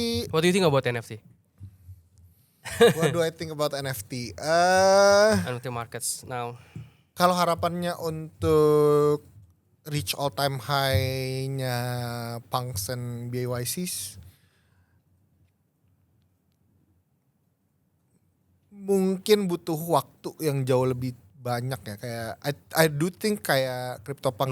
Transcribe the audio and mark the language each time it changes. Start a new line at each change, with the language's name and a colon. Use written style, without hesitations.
English: What do you think about NFT? What do I think about NFT? NFT markets now.
Indonesian: Kalau harapannya untuk reach all time high-nya Punks and BYCs, mungkin butuh waktu yang jauh lebih banyak ya. Kayak
English: I do think kayak CryptoPunk